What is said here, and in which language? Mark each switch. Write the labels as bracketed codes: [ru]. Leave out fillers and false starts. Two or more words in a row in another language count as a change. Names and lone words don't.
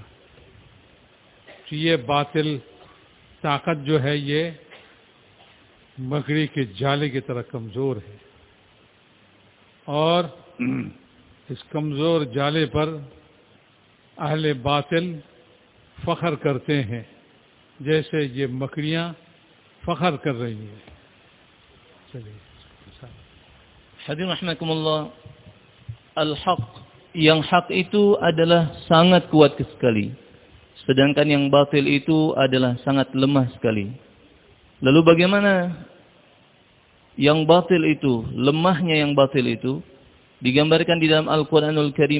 [hi] तो ये बातिल ताकत जो है ये मकड़ी के जाले की तरह कमजोर है, और इस कमजोर जाले पर अहले बातिल फख्र करते हैं, जैसे ये मकड़ियां फख्र कर रही हैं। चलिए, [id] hadirin rahimakumullah, al-haq, yang hak itu adalah sangat kuat sekali, sedangkan yang batil itu adalah sangat lemah sekali. Lalu bagaimana yang batil itu, lemahnya yang batil itu digambarkan di dalam Al-Quranul Karim.